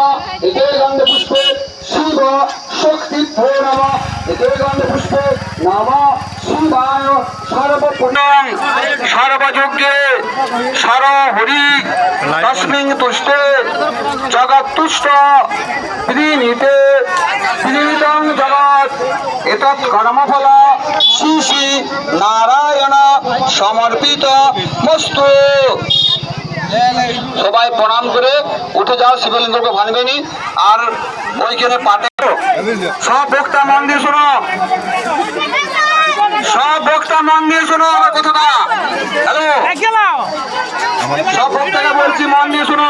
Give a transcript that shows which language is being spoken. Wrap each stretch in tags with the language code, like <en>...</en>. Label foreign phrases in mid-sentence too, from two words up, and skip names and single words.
<sa>एते गंधपुष्पे शिव शक्तिभ्यो नम एते गंधपुष्पे नम शिवाय सर्वपुण्यं सर्वयोग्ये सर्वहरि तस्मिन् तुष्टे जगत्तुष्ट प्रीणीते प्रीतं जगत् एतत् कर्मफल श्री श्री नारायण समर्पित मस्तु।</sa> <bn>সবাই প্রণাম করে উঠে যাও, শিবলিঙ্গকে ভাঙবেনি। আর ওইখানে পাটে সব বক্তা মন দিয়ে শোনো, সব বক্তা মন দিয়ে শোনো আমার কথাটা। হ্যালো, সব বক্তাকে বলছি মন দিয়ে শোনো।</bn>